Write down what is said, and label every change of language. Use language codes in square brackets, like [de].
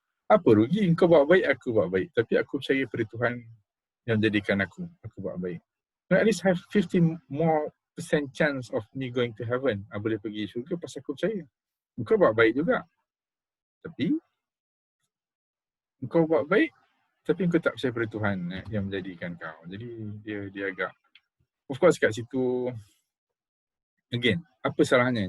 [ms] Apa rugi engkau buat baik, aku buat baik, tapi aku percaya pada Tuhan yang jadikan aku buat baik. [en] Now, at least have 50 more % chance of me going to heaven. [ms] Boleh pergi syurga pasal aku percaya. Engkau buat baik juga. Tapi engkau buat baik, tapi engkau tak percaya pada Tuhan yang menjadikan kau. Jadi dia agak, of course kat situ again, apa salahnya?